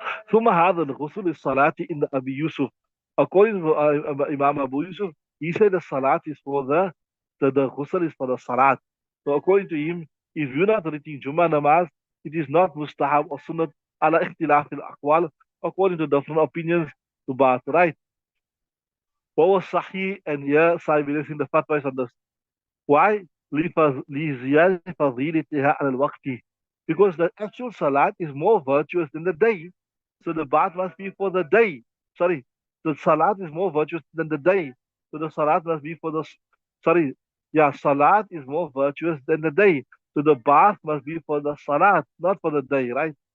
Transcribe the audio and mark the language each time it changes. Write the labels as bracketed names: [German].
[Arabic] ثم هذا الغسل الصلاة [English] in the Abi Yusuf. According to Imam Abu Yusuf, he said the salat is for the ghusl is for the salat. So according to him, if you're not reading Jummah namaz, it is not mustahab or sunnat ala ikhtilaf al-aqwal, according to different opinions to bath, right? What was sahih, and yeah, Sahih in the fatwa is on this. Why? [Arabic] لزيادة فضيلتها على الوقت. [English] Because the actual salat is more virtuous than the day. So the bath must be for the day. Sorry, the salat is more virtuous than the day. So the salat must be for the, sorry, yeah, salat is more virtuous than the day. So the bath must be for the salat, not for the day, right?